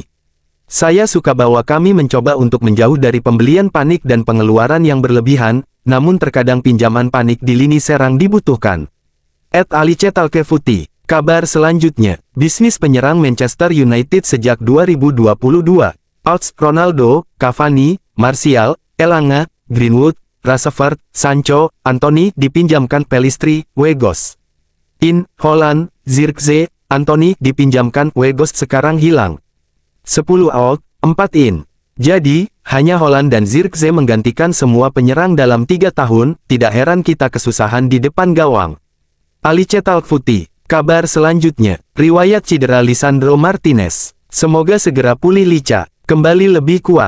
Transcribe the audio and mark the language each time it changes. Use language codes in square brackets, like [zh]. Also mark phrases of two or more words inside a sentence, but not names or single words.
[id] Saya suka bahwa kami mencoba untuk menjauh dari pembelian panik dan pengeluaran yang berlebihan, namun terkadang pinjaman panik di lini serang dibutuhkan. @Alice Talkefuti. Kabar selanjutnya, bisnis penyerang Manchester United sejak 2022. Outs, Ronaldo, Cavani, Martial, Elanga, Greenwood, Rashford, Sancho, Anthony dipinjamkan Pellistri, Weghorst. In, Haaland, Zirkzee, Anthony dipinjamkan Weghorst sekarang hilang. [en] 10 out, 4 in. [id] Jadi, hanya Haaland dan Zirkzee menggantikan semua penyerang dalam 3 tahun, tidak heran kita kesusahan di depan gawang. Alice Talkefuti. Kabar selanjutnya, riwayat cedera Lisandro Martinez. Semoga segera pulih Licha, kembali lebih kuat.